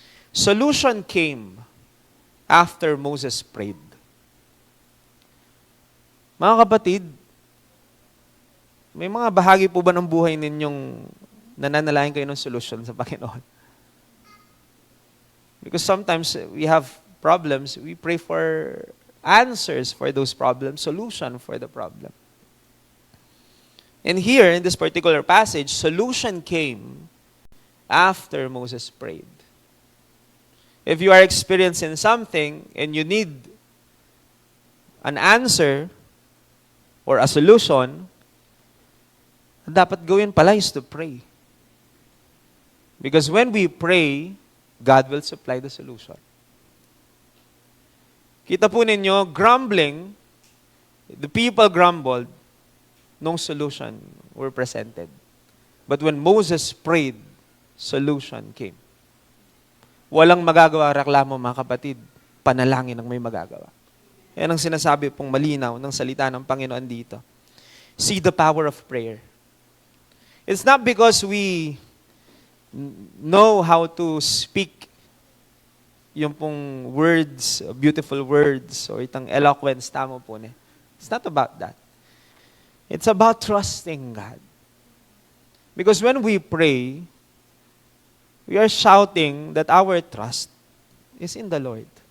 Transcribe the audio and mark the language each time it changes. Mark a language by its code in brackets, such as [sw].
[en] Solution came after Moses prayed. [tl] Mga kapatid, may mga bahagi po ba ng buhay ninyong nananalangin kayo ng solution sa Panginoon? [en] Because sometimes we have problems, we pray for answers for those problems, solution for the problem. And here, in this particular passage, solution came after Moses prayed. If you are experiencing something and you need an answer or a solution, [tl] dapat gawin pala [en] is to pray. Because when we pray, God will supply the solution. [tl] Kita po ninyo, [en] grumbling, the people grumbled, no solution were presented. But when Moses prayed, solution came. [tl] Walang magagawa reklamo mga kapatid, panalangin ang may magagawa. Yan ang sinasabi pong malinaw ng salita ng Panginoon dito. [en] See the power of prayer. It's not because we know how to speak yung pong words, beautiful words, or itang eloquence, [tl] tamo po niya. [en] It's not about that. It's about trusting God. Because when we pray, we are shouting that our trust is in the Lord.